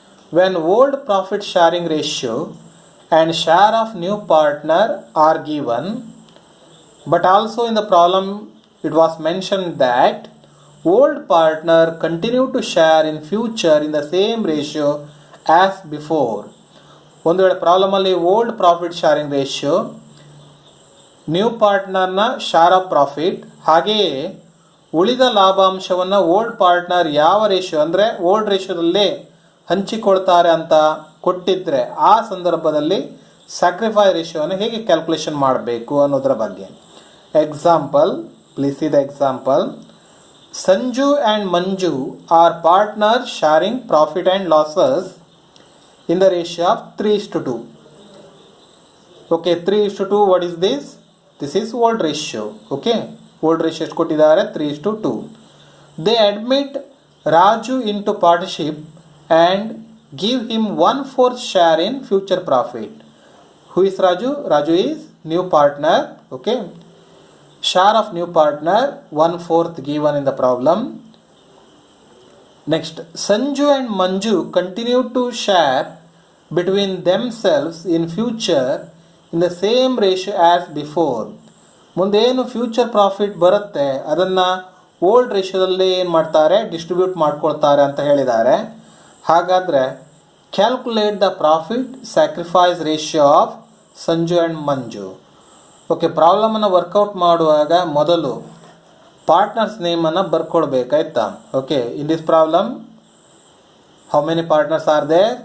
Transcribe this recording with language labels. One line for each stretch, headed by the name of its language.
English: When old profit sharing ratio and share of new partner are given, but also in the problem it was mentioned that old partner continue to share in future in the same ratio as before.
Kannada: ಒಂದು ವೇಳೆ ಪ್ರಾಬ್ಲಮಲ್ಲಿ old profit ಶಾರಿಂಗ್ ratio, new ಪಾರ್ಟ್ನರ್ನ Shah of profit, ಹಾಗೆಯೇ ಉಳಿದ ಲಾಭಾಂಶವನ್ನು old partner ಯಾವ ratio ಅಂದರೆ old ರೇಷಿಯೋದಲ್ಲೇ ಹಂಚಿಕೊಳ್ತಾರೆ ಅಂತ ಕೊಟ್ಟಿದ್ದರೆ ಆ ಸಂದರ್ಭದಲ್ಲಿ ಸ್ಯಾಕ್ರಿಫೈ ರೇಷಿಯೋವನ್ನು ಹೇಗೆ ಕ್ಯಾಲ್ಕುಲೇಷನ್ ಮಾಡಬೇಕು ಅನ್ನೋದರ ಬಗ್ಗೆ.
English: Example, please see the example. Sanju and Manju are partner sharing profit and losses in the ratio of 3:2. Okay, 3:2, what is this? This is old ratio. Okay, old ratio
Kannada: ಎಷ್ಟು ಕೊಟ್ಟಿದ್ದಾರೆ?
English: 3:2. They admit Raju into partnership and give him 1/4 share in future profit. Who is Raju? Raju is new partner. Okay, share of new partner 1/4 given in the problem. Next, Sanju and Manju continue to share between themselves in future in the same ratio as before.
Kannada: ಮುಂದೇನು future profit ಬರುತ್ತೆ ಅದನ್ನು old ರೇಷಿಯೋದಲ್ಲಿ ಏನು ಮಾಡ್ತಾರೆ, distribute ಮಾಡ್ಕೊಳ್ತಾರೆ ಅಂತ ಹೇಳಿದ್ದಾರೆ. ಹಾಗಾದರೆ
English: Calculate the profit sacrifice ratio of Sanju and Manju.
Kannada: Okay, ಪ್ರಾಬ್ಲಮನ್ನು workout ಮಾಡುವಾಗ ಮೊದಲು partners ನೇಮನ್ನು ಬರ್ಕೊಳ್ಬೇಕಾಯ್ತಾ.
English: Okay, in this problem how many partners are there?